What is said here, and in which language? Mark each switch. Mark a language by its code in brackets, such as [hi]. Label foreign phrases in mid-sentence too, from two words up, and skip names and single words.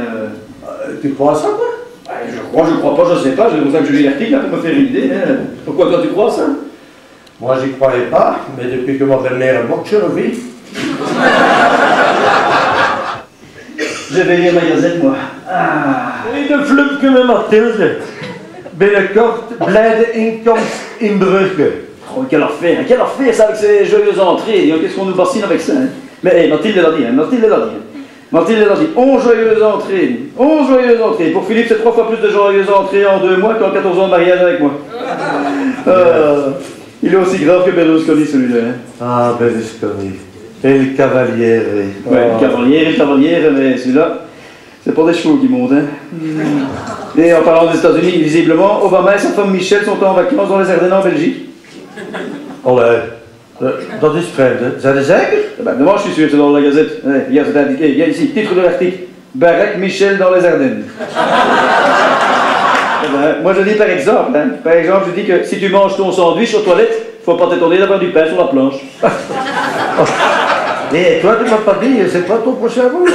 [fr] Tu crois à ça, quoi? Je crois pas, je sais pas, c'est pour ça que je lis l'article, pour me faire une idée. Hein. Pourquoi toi tu crois ça? Moi j'y croyais pas, mais depuis que ma belle-mère est morte, je revis. Je vais lire ma gazette, moi. Ah. [nl] In de Flupke Mathilde. Binnenkort blijde inkomst in Brugge. [fr] Oh, quelle affaire ça avec ces joyeuses entrées. Qu'est-ce qu'on nous bassine avec ça, hein? Mais hey, Mathilde l'a dit, hein, Mathilde l'a dit. 11 joyeuses entrées. 11 joyeuses entrées. Pour Philippe, c'est 3 fois plus de joyeuses entrées en 2 mois qu'en 14 ans de mariage avec moi. Il est aussi grave que Berlusconi, celui-là. Hein. Ah, Berlusconi. Et le cavaliere. Ouais, le cavaliere, mais celui-là, c'est pas des chevaux qui montent. Hein. Et en parlant des États-Unis, visiblement, Obama et sa femme Michel sont en vacances dans les Ardennes en Belgique. Oh là, [nl] dat is vreemd, hè? Zijn er zeker? [fr] Moi, je suis sûr, c'est dans la Gazette. Hier, c'est indiqué. Il y a ici, titre de l'article. Barack Michel dans les Ardennes. Moi, je dis par exemple, hein. Par exemple, je dis que si tu manges ton sandwich aux toilettes, faut pas t'étonner d'avoir du pain sur la planche. Et toi, tu m'as pas dit, c'est quoi ton prochain vol?